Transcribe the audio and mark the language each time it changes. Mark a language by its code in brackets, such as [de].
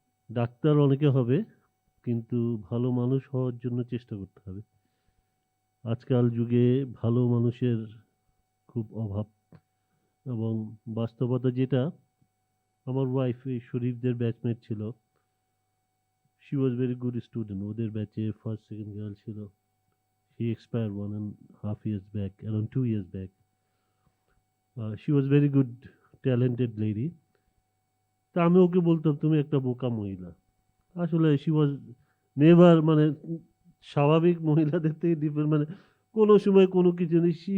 [bn] Doctor অনেকে হবে, কিন্তু ভালো মানুষ হওয়ার জন্য চেষ্টা করতে হবে। আজকাল যুগে ভালো মানুষের খুব অভাব। এবং বাস্তবতা যেটা, আমার ওয়াইফ এই শরীফদের ব্যাচমেট ছিল, [en] she was very good student, [bn] ওদের ব্যাচে ফার্স্ট সেকেন্ড গার্ল ছিল। [en] She expired 1.5 years back, around 2 years back. She was very good, talented lady. [bn] তা আমি ওকে বলতাম তুমি একটা বোকা মহিলা। আসলে [en] she was never, [bn] মানে স্বাভাবিক মহিলাদের থেকে ডিফারেন্ট, মানে কোনো সময় কোনো কিছু নেই।